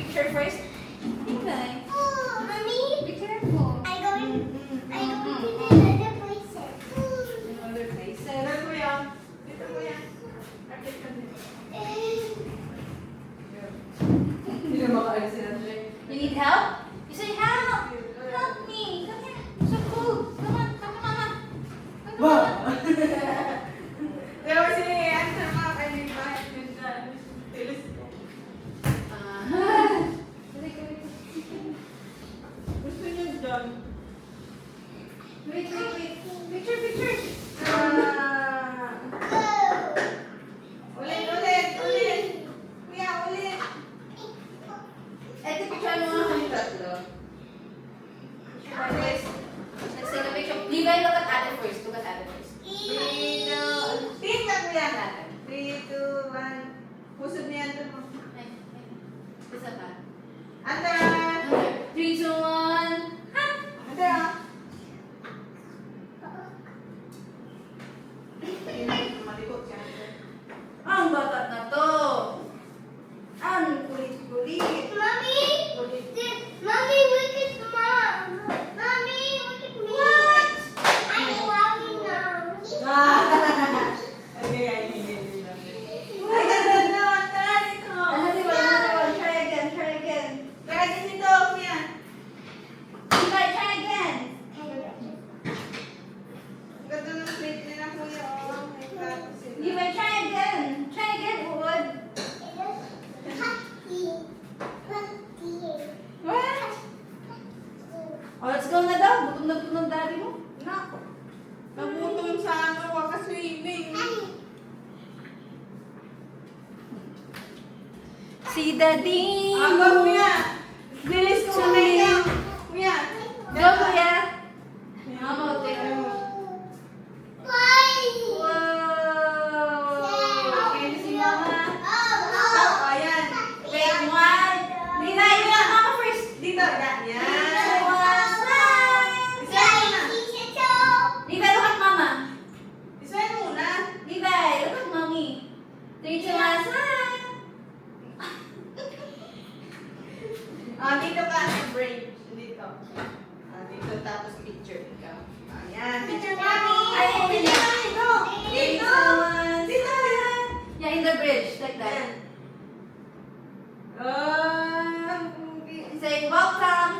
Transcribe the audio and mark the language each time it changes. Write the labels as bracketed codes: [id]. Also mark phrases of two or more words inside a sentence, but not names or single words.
[en] first. Levi. Oh, mommy. Be careful. I go to the other places. Other places. [tl] Dito, kuya. Dito, kuya. Artist ka din. Hindi na makaalis si Andre. [en] You need help? You say help. Help me. Come here. So cool. Come on. Come to mama. Come to mama. [tl] Pero si Andre mga kaibigan. Tilis ko. Gusto niyo dyan? [en] Wait. Picture. [tl] Ulit. Kuya, ulit. Ito, picture mo nga kami tatlo. [en] First. Let's take a picture. Levi, look at Ate first. Look at Ate first. [tl] Tingnan mo yan natin. 3, 2, 1. Pusod niya ito mo. Ay. Isa pa. Anda! 3, 2, 1. Ha! Anda! Malikot siya. Ang bata na to. Ang kulit-kulit. [en] Mommy, mommy, look at mom. Mommy, look at me. I'm walking now. [tl] Ay, ganda na! Try ko! [en] Try again. [tl] Try din ito, kuya. [en] Levi, try again. [tl] Ganda ng plate nila, kuya. Oh, may plato sila. [en] Levi, try again. Try again, Wood. What? Oh, let's go [tl] na daw. Gutom na gutom ng daddy mo. Nako. Nagutom sa ano, waka-swimming. Si daddy. Aga, kuya. Bilis ko na yan. Kuya. [en] Go, kuya. Mama, take a Wow. Can you see mama? [tl] Oh, ayan. [en] Wait, one. Levi, you want mama first. [tl] Dito, yan. Yan. [en] Smile. [tl] Isa [en] Levi, look at mama. [tl] Isa muna. [en] Levi, look at mommy. 3, 2, 1, smile. [tl] Dito ka sa bridge. Dito. Dito tapos picture. Ikaw. Ayan. Picture mommy. Ay, Dito. Dito. Dito. Dito. Yan. [en] Yeah, in the bridge, like that. [tl] Ayan. [en] Say welcome.